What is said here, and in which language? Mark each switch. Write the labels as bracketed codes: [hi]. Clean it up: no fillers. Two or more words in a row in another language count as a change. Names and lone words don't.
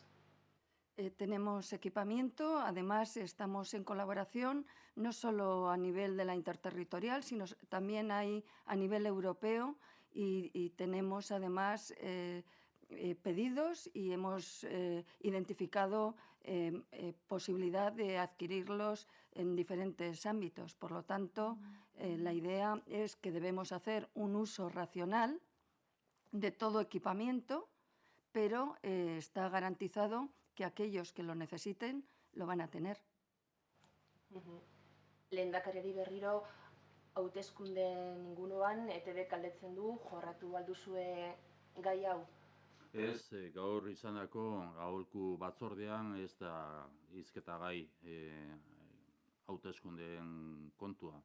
[es] Tenemos equipamiento, además estamos en colaboración no solo a nivel de la interterritorial, sino también hay a nivel europeo y tenemos además pedidos y hemos identificado posibilidad de adquirirlos en diferentes ámbitos. Por lo tanto, la idea es que debemos hacer un uso racional de todo equipamiento, pero está garantizado que aquellos que lo necesiten lo van a tener. [eu] Lehendakariari berriro hauteskundeen inguruan ETB galdetzen du, jorratu alduzue gai hau? Ez, gaur izandako aholku batzordean ez da hizketa gai hauteskundeen kontua.